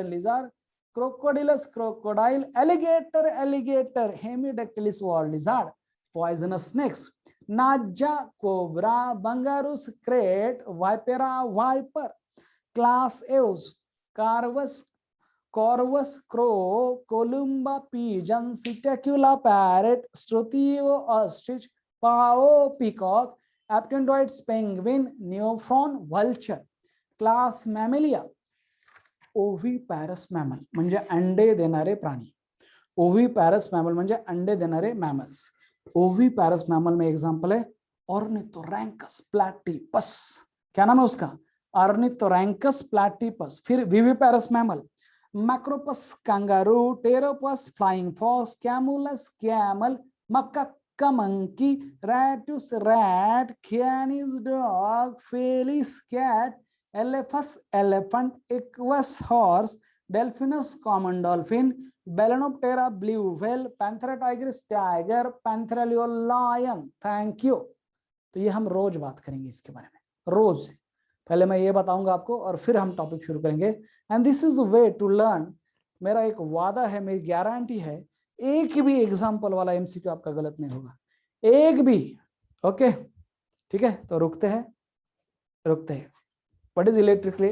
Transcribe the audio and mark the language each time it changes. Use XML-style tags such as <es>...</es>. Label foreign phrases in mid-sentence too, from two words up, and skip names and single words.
<en>लिझार्ड, Crocodylus, crocodile, alligator, alligator, Hemidactylus wall lizard, poisonous snakes, Naja, cobra, Bungarus, krait, Vipera, viper, class Aves, Corvus, Corvus crow, Columba pigeon, Sitacula parrot, Strutio ostrich, Pao peacock, Aptendoids penguin, Neophron vulture. Class Mammalia. Oviparous mammal</en> <mr>म्हणजे अंडे देणारे प्राणी.</mr> <en>Oviparous mammal</en> <mr>म्हणजे अंडे देणारे mammals.</mr> <en>Oviparous mammal</en> <hi>में एग्जांपल है</hi> <en>Ornithorhynchus platypus.</en> <hi>क्या नाम है उसका?</hi> <en>Ornithorhynchus platypus. फिर Viviparous mammal Macropus kangaroo, Pteropus flying fox, Camulus camel, Macaca monkey, Ratus rat, Canis dog, Felis cat, Elephas elephant, Equus horse, Delphinus common dolphin, Balanoptera blue whale, Panthera tigris tiger, Panthera leo lion. Thank you.</en> <hi>तो ये हम रोज बात करेंगे इसके बारे में, रोज पहले मैं ये बताऊंगा आपको और फिर हम टॉपिक शुरू करेंगे.</hi> <en>and this is the way to learn.</en> <hi>मेरा एक वादा है, मेरी गारंटी है, एक भी एग्जांपल वाला एमसीक्यू आपका गलत नहीं होगा, एक भी. ओके ठीक है, तो रुकते हैं.</hi> <en>what is electrically?</en>